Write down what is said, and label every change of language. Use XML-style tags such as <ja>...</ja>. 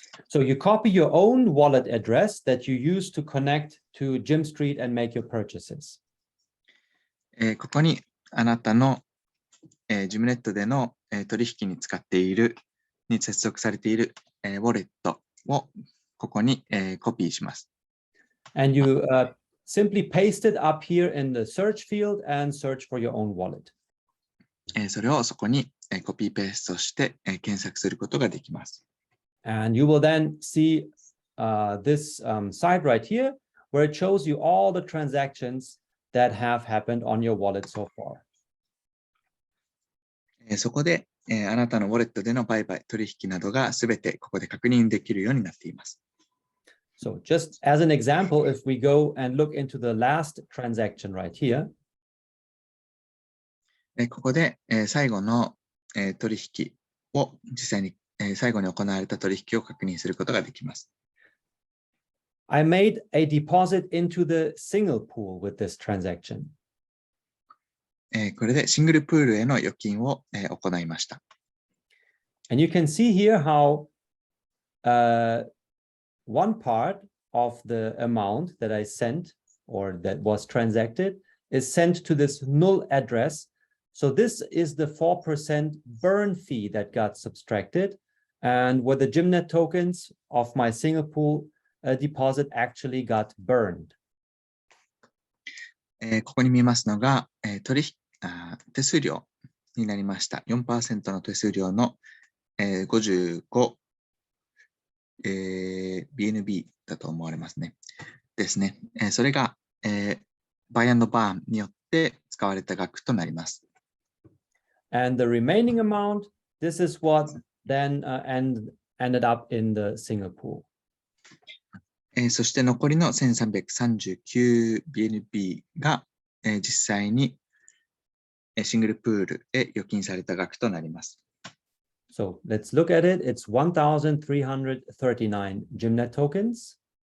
<en>So you copy your own wallet address that you use to connect to Jim Street and make your purchases.</en> <ja>ここにあなたのジムネットでの取引に使っているに接続されているウォレットをここにコピーします。</ja> <en>And you simply paste it up here in the search field and search for your own wallet.</en> <ja>それをそこにコピーペーストして検索することができます。</ja> <en>And you will then see this site right here, where it shows you all the transactions that have happened on your wallet so far.</en> <ja>そこで、あなたのウォレットでの売買、取引などがすべてここで確認できるようになっています。</ja> <en>So just as an example, if we go and look into the last transaction right here,</en> <ja>ここで、最後の、取引を実際に、最後に行われた取引を確認することができます。</ja> <en>I made a deposit into the single pool with this transaction.</en> <ja>これでシングルプールへの預金を、行いました。</ja> <en>And you can see here how one part of the amount that I sent or that was transacted is sent to this null address. So this is the 4% burn fee that got subtracted. And with the Gymnet tokens of my single pool deposit actually got burned.</en> <ja>ここに見ますのが、手数料になりました。 4% の手数料の、55、BNB だと思われますね。ですね。それが、バイ&バーンによって使われた額となります。</ja> <en>And the remaining amount, this is what then ended up in the single pool.</en> <ja>そして残りの 1339BNB が、実際にシングルプールへ預金された額となります。</ja> <en>So let's look at it. It's 1,339 Gymnet tokens.</en>